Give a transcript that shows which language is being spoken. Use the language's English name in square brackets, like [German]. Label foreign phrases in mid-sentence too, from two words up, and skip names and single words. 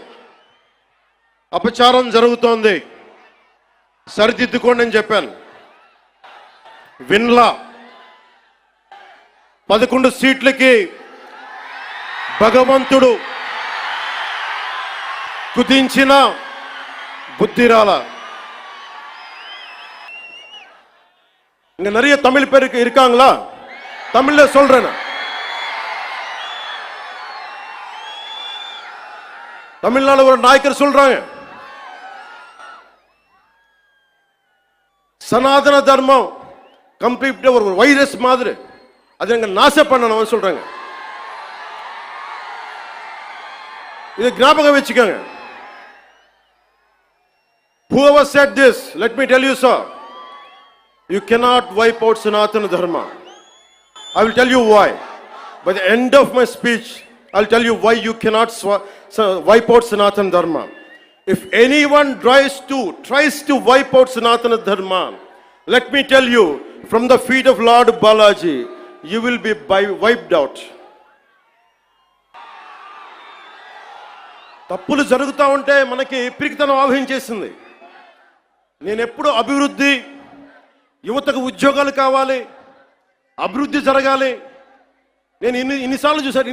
[Telugu] అపచారం జరుగుతోంది, సరిదిద్దుకోండి అని చెప్పాను. విన్లా 11 సీట్లకి భగవంతుడు కుదించిన బుద్ధిరాల. [Tamil] இங்க நிறைய தமிழ் பேர் இருக்காங்களா? தமிழ்ல சொல்றேன். தமிழ்நாடு ஒரு நாயக்கர் சொல்றாங்க, சனாதன தர்மம் கம்ப்ளீட்டா ஒரு வைரஸ் மாதிரி, அதை எங்க நாசம் பண்ணணும் சொல்றாங்க. இது ஞாபகம் வச்சுக்கோங்க. [English] Whoever said this, let me tell you, sir, you cannot wipe out Sanatana Dharma. I will tell you why. By the end of my speech, I will tell you why you cannot wipe out Sanatana Dharma. If anyone tries to wipe out Sanatana Dharma, let me tell you, from the feet of Lord Balaji, you will be wiped out. [Telugu] తప్పులు జరుగుతూ ఉంటే మనకి పిరికితనం ఆవహించేసింది. నేను ఎప్పుడు అభివృద్ధి, యువతకు ఉద్యోగాలు కావాలి, అభివృద్ధి జరగాలి. నేను ఇన్నిసార్లు చూశాను.